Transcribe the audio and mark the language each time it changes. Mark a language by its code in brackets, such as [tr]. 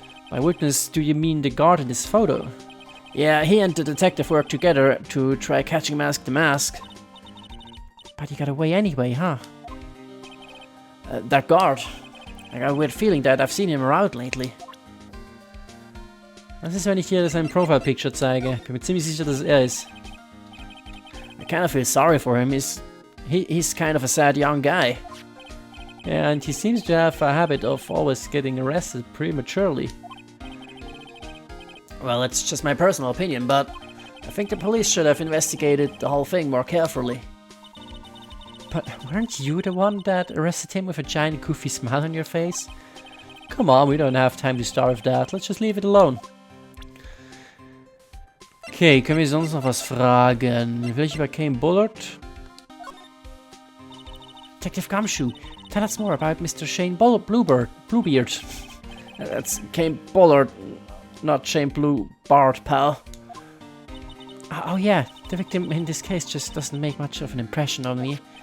[en] By witness, do you mean the guard in this photo? Yeah, he and the detective worked together to try catching Mask the Mask. But he got away anyway, huh? That guard. I got a weird feeling that I've seen him around lately. [de] Was ist, wenn ich dir sein Profile-Picture zeige? Ich bin mir ziemlich sicher, dass es ist. [en] I kind of feel sorry for him. He's kind of a sad young guy. Yeah, and he seems to have a habit of always getting arrested prematurely. Well, it's just my personal opinion, but I think the police should have investigated the whole thing more carefully. But weren't you the one that arrested him with a giant goofy smile on your face? Come on, we don't have time to start with that. Let's just leave it alone. [de] Okay, können wir sonst noch was fragen? Will ich über Kane Bullard? [en] Detective Gumshoe, tell us more about Mr. Shane Bluebeard. That's Kane Bullard, not Shane Bluebard, pal. Oh yeah, the victim in this case just doesn't make much of an impression on me.